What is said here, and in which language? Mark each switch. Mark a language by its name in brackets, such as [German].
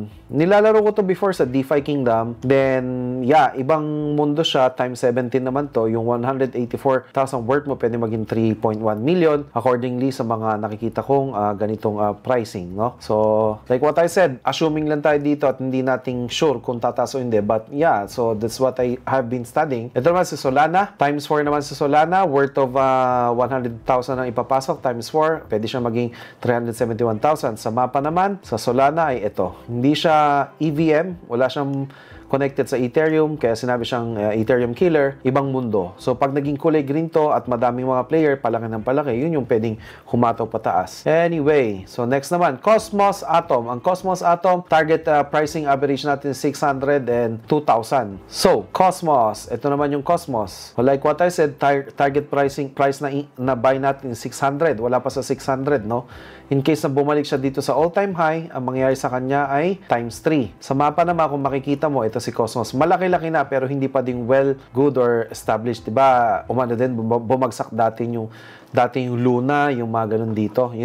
[Filipino] Nilalaro ko to before sa DeFi Kingdom. Then, yeah, ibang mundo siya. Times 17 naman to. Yung 184,000 worth mo, pwede maging 3.1 million. Accordingly sa mga nakikita kong ganitong pricing, no? [English] So, like what I said, [Filipino] assuming lang tayo dito at hindi nating sure kung tataas o hindi. [English] But, yeah, so that's what I have been studying. [Filipino] Ito naman si Solana. Times 4 naman si Solana. Worth of 100,000 ang ipapasok. Times 4, pwede siya maging 371,000. Sa mapa naman, sa Solana ay ito. Hindi siya EVM, wala siyang connected sa Ethereum, kaya sinabi siyang Ethereum killer, ibang mundo. So, pag naging kulay green to at madaming mga player, palaki ng palaki, yun yung pwedeng humataw pataas. Anyway, so next naman, Cosmos Atom. Ang Cosmos Atom, target pricing average natin 600 and 2,000. So, Cosmos, ito naman yung Cosmos. [English] So, like what I said, target price na buy natin 600. [Filipino] Wala pa sa 600, no? In case na bumalik siya dito sa all-time high, ang mangyayari sa kanya ay times 3. Sa mapa naman, kung makikita mo, ito si Cosmos. Malaki-laki na pero hindi pa din [English] well, good or established. [Filipino] Diba? Umano din, bumagsak dati yung Luna, yung mga ganun dito.